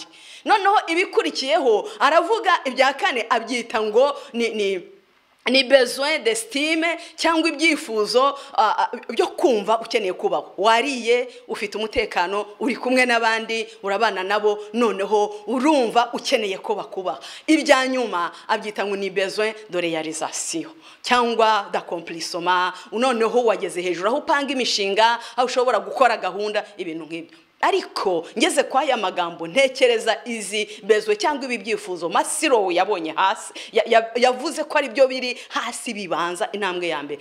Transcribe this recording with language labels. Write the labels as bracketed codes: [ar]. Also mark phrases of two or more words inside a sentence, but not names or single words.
[rw] Noneho ibikurikiyeho aravuga ibya 4 abyita ngo ni [fr] besoin d'estime [rw] cyangwa ibyifuzo byo kumva ukeneye kubaho. Wariye, ufite umutekano, uri kumwe n'abandi, urabana nabo, noneho urumva ukeneye kuba. Ibya nyuma abyita ngo ni [fr] besoin de réalisation [rw] cyangwa d'accomplissement. Noneho wageze hejuru aho upanga imishinga, aho ushobora gukora gahunda, ibintu nk'ibyo. Ariko ngeze kwa aya magambo ntekereza izi besoin cyangwa ibi byifuzo Masiro yabonye hasi, yavuze ko ari byo biri hasi bibanza, intambwe ya mbere.